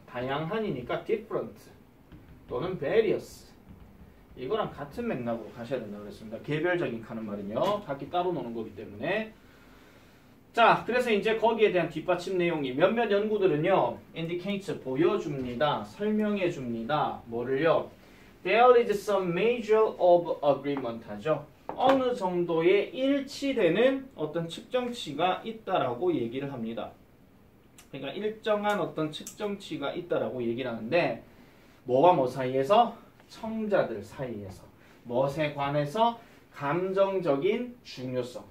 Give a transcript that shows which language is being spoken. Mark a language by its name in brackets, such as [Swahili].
[Korean] 다양한이니까 different 또는 various 이거랑 같은 맥락으로 가셔야 된다고 그랬습니다. 개별적인 하는 말은요. 각기 따로 노는 거기 때문에 자, 그래서 이제 거기에 대한 뒷받침 내용이 몇몇 연구들은요. indicates 보여줍니다. 설명해줍니다. 뭐를요? [English] There is some measure of agreement [Korean] 하죠. 어느 정도의 일치되는 어떤 측정치가 있다라고 얘기를 합니다. 그러니까 일정한 어떤 측정치가 있다라고 얘기를 하는데 뭐와 뭐 사이에서? 청자들 사이에서. 무엇에 관해서? 감정적인 중요성.